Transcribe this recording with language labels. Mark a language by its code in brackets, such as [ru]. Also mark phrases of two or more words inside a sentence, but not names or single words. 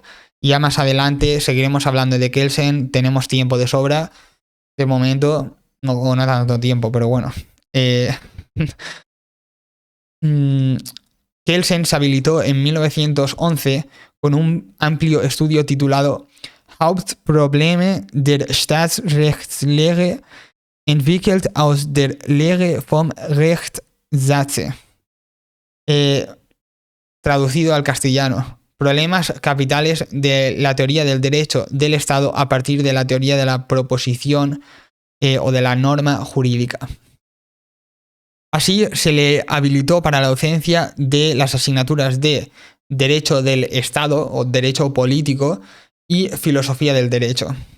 [es] Ya más adelante seguiremos hablando de Kelsen, tenemos tiempo de sobra. De momento, no tanto tiempo, pero bueno. Kelsen se habilitó en 1911 con un amplio estudio titulado Hauptprobleme der Staatsrechtslehre, entwickelt aus der Lehre vom Rechtssatze. Traducido al castellano, problemas capitales de la teoría del derecho del Estado a partir de la teoría de la proposición o de la norma jurídica. Así se le habilitó para la docencia de las asignaturas de Derecho del Estado o Derecho Político y Filosofía del Derecho.